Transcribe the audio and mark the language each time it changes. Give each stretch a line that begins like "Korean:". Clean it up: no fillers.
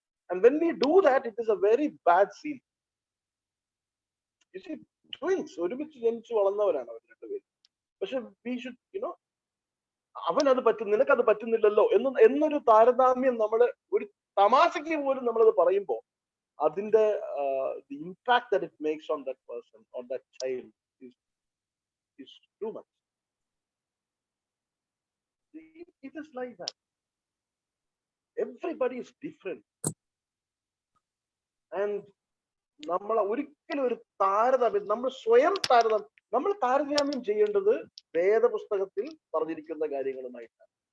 English: And when we do that, it is a very bad scene. You see, twins
Malayalam: ഒരുമിച്ച് ജനിച്ചു വളർന്നവരാണ് അവർ രണ്ടുപേരും. പക്ഷെ
English: we should,
Malayalam: അവനത് പറ്റും, നിനക്കത് പറ്റുന്നില്ലല്ലോ എന്നൊരു താരതമ്യം നമ്മള് ഒരു തമാശയ്ക്ക് പോലും നമ്മളത് പറയുമ്പോൾ അതിന്റെ
English: the impact that it makes on that person, on that child is too much. It is like that. Everybody is different.
Malayalam: And നമ്മൾ ഒരിക്കലും ഒരു താരതമ്യം, നമ്മൾ സ്വയം നമ്മൾ താരതമ്യം ചെയ്യേണ്ടത് വേദപുസ്തകത്തിൽ പറഞ്ഞിരിക്കുന്ന കാര്യങ്ങളുമായിട്ടാണ്.